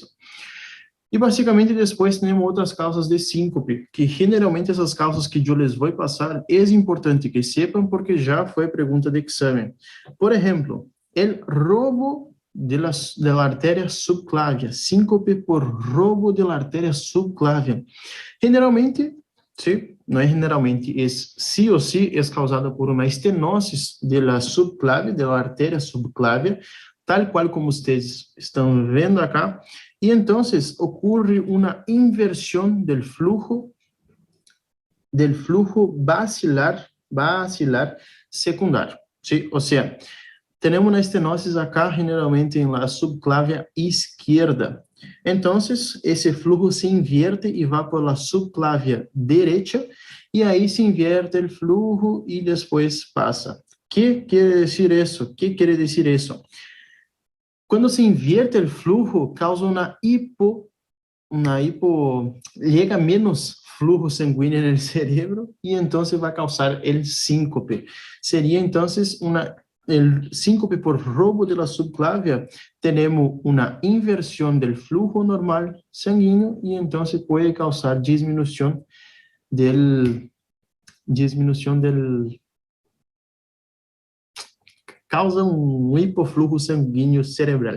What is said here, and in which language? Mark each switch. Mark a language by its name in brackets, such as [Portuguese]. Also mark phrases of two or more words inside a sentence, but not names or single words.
[Portuguese] E basicamente depois temos outras causas de síncope, que generalmente essas causas que eu les vou passar, é importante que sepam porque já foi pergunta de exame. Por exemplo, o roubo [Spanish] de la [Portuguese] artéria subclávia, síncope por roubo [Spanish] de la [Portuguese] artéria subclávia. Generalmente, sim, não é generalmente, é sí ou sí, é causada por uma estenose [Spanish] de la [Portuguese] subclávia, [Spanish] de la [Portuguese] artéria subclávia, tal qual como vocês estão vendo acá, e então ocorre uma inversão do flujo basilar secundário, sim? Ou seja, temos uma estenose acá, generalmente em [Spanish] la subclávia izquierda. [Portuguese] Então, esse flujo [Spanish] se invierte [Portuguese] e vai para a subclávia direita, e aí se inverte o flujo e depois passa. O que quer dizer isso? O que quer dizer isso? Quando [Spanish] se invierte [Portuguese] o flujo, causa chega menos flujo sanguíneo no cérebro, e então vai causar o síncope. Seria, então, [Spanish] el síncope [Portuguese] por roubo de la subclávia, temos uma inversão do flujo normal sanguíneo e então pode causar disminuição causa hipoflujo sanguíneo cerebral.